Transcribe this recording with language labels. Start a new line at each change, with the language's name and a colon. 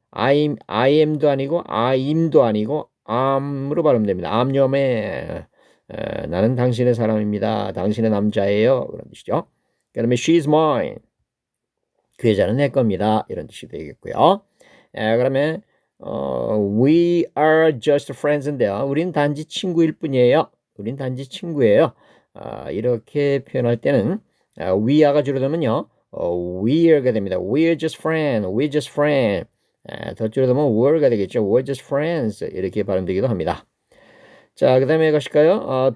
Korean: I am도 아니고 I'm도 아니고 I'm으로 발음됩니다.
English: I'm your man.
Korean: 나는 당신의 사람입니다. 당신의 남자예요. 그런 뜻이죠. 그 다음에
English: she's mine.
Korean: 그 여자는 내 겁니다. 이런 뜻이 되겠고요. 그러면
English: we are just friends인데요.
Korean: 우린 단지 친구일 뿐이에요. 우린 단지 친구예요. 이렇게 표현할 때는 we are가 줄어들면요.
English: we're가
Korean: 됩니다.
English: We're just friends. We're just friends.
Korean: 더 줄여들면 were가 되겠죠.
English: We're just friends.
Korean: 이렇게 발음되기도 합니다. 자, 그 다음에 가실까요?